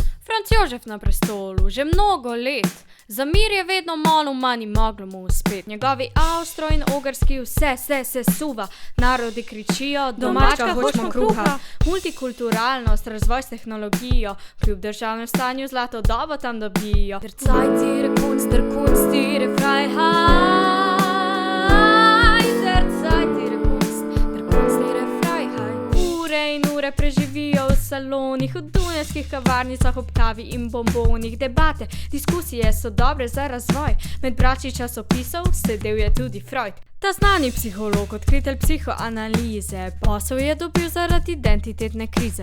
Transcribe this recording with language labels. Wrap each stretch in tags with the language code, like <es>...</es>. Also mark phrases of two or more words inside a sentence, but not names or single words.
<sl>Franc Jožef na prestolu, že mnogo let, za mir je vedno malo manj moglo mu uspet. Njegovi avstro in ogrski vse se suva, narodi kričijo, domačka hočemo kruha. Multikulturalnost, razvoj s tehnologijo, kljub državnem stanju zlato dobo tam dobijo.</sl> <de>Der Zeit ihre Kunst, der Kunst ihre Freiheit. Der Zeit ihre Kunst, der Kunst ihre Freiheit.</de> <sl>Ure in ure preživijo v salonih, v dunajskih kavarnicah ob kavi in bombonih. Debate, diskusije so dobre za razvoj, med brači časopisov sedel je tudi Freud. Ta znani psiholog, odkritelj psihoanalize, posel je dobil zaradi identitetne krize.</sl>